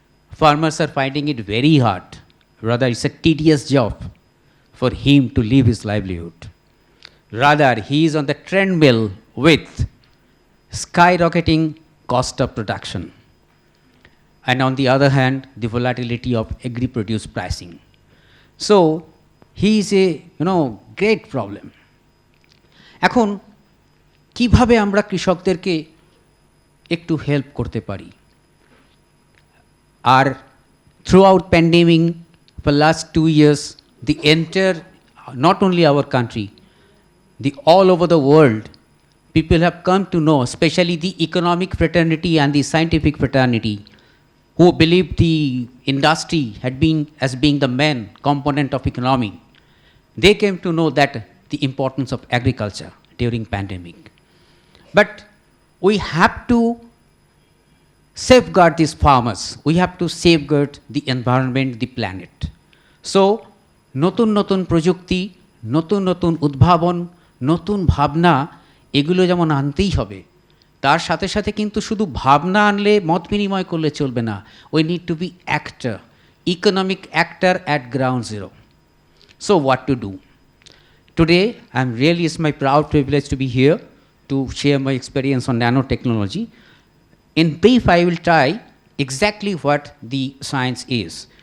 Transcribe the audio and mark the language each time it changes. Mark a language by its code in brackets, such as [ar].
[en] Farmers are finding it very hard. Rather, it's a tedious job for him to live his livelihood. Rather, he is on the treadmill with skyrocketing cost of production. And on the other hand, the volatility of agri-produce pricing. So, he is a great problem. [bn] এখন কিভাবে আমরা কৃষকদেরকে একটু help করতে পারি? [en] আর throughout pandemic for last 2 years, the entire, not only our country, the all over the world, people have come to know, especially the economic fraternity and the scientific fraternity, who believed the industry had been as being the main component of economy, they came to know that the importance of agriculture during pandemic. But we have to safeguard these farmers. We have to safeguard the environment, the planet. [bn] So, নতুন নতুন প্রযুক্তি, নতুন নতুন উদ্ভাবন, নতুন ভাবনা এগুলো যেমন আনতেই হবে, তার সাথে সাথে কিন্তু শুধু ভাবনা আনলে মত বিনিময় করলে চলবে না। [en] We need to be actor, economic actor at ground zero. So what to do? Today, it's my proud privilege to be here to share my experience on nanotechnology. In brief, I will try exactly what the science is.